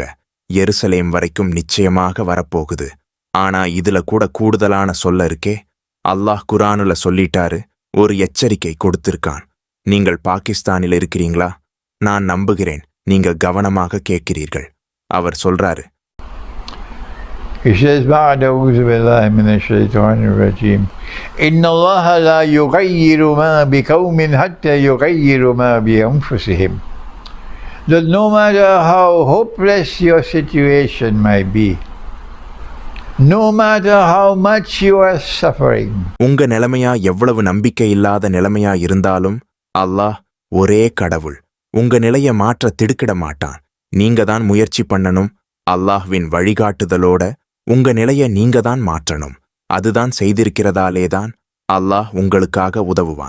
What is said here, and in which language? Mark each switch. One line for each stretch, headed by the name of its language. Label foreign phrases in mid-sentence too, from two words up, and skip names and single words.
Tamil: எருசலேம் வரைக்கும் நிச்சயமாக வரப்போகுது. ஆனா இதுல கூட கூடுதலான சொல்ல இருக்கே. அல்லாஹ் குரானுல சொல்லிட்டாரு, ஒரு எச்சரிக்கை கொடுத்திருக்கான். நீங்கள் பாகிஸ்தானில் இருக்கிறீங்களா? நான் நம்புகிறேன் நீங்க கவனமாக கேட்கிறீர்கள். அவர் சொல்றாரு,
English: He says,
Arabic: بعد أعوذ بالله من الشيطان الرجيم إن الله لا يغير ما بقوم حتى يغيروا ما بأنفسهم.
English: That no matter how hopeless your situation might be, no matter how much you are suffering,
Tamil: உங்க நிலைமையா எவ்வளவு நம்பிக்கை இல்லாத நிலைமையா இருந்தாலும் அல்லாஹ் ஒரே கடவுள். உங்க நிலைய மாற்ற திடுக்கிட மாட்டான். நீங்க தான் முயற்சி பண்ணணும். அல்லாஹ்வின் வழிகாட்டுதலோட உங்க நிலைய நீங்க தான் மாற்றணும். அதுதான் செய்திருக்கிறதாலேதான் அல்லாஹ் உங்களுக்காக உதவுவான்.